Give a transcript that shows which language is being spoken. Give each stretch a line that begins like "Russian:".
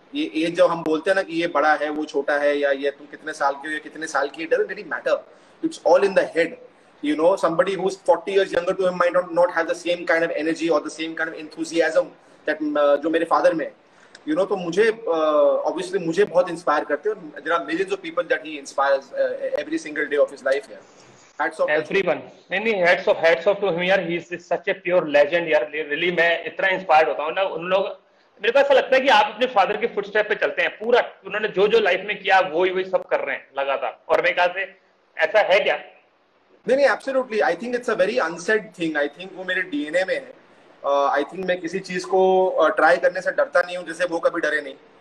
Hindi: ये एज जब हम बोलते हैं ना कि ये बड़ा है वो छोटा है, या ये तुम कितने साल के हो या कितने साल की,
English: it doesn't really matter, it's all in the head। somebody who's 40 years younger to him might not have the same kind of energy or the same kind of enthusiasm that
Hindi: जो मेरे फादर में तो मुझे
English: obviously
Hindi: मुझे बहुत inspire करते हैं।
English: और there are millions of people that he inspires every single day of his life यार। Everyone, नहीं hats off to him यार, he is such a pure legend यार।
Hindi: really मैं इतना इंस्पायर्ड होता हूँ ना उन लोग। मेरे को ऐसा लगता है कि आप अपने फादर के फुटस्टेप पे चलते हैं पूरा। उन्होंने जो लाइफ में किया वही सब कर रहे हैं लगातार। और मेरे ख्याल से ऐसा है क्या? नहीं, absolutely.
English: I think it's a very unsaid thing.
Hindi: I think वो मेरे डीएनए में है। आई थिंक मैं किसी चीज को ट्राई करने से डरता नहीं हूँ जैसे वो कभी डरे नहीं।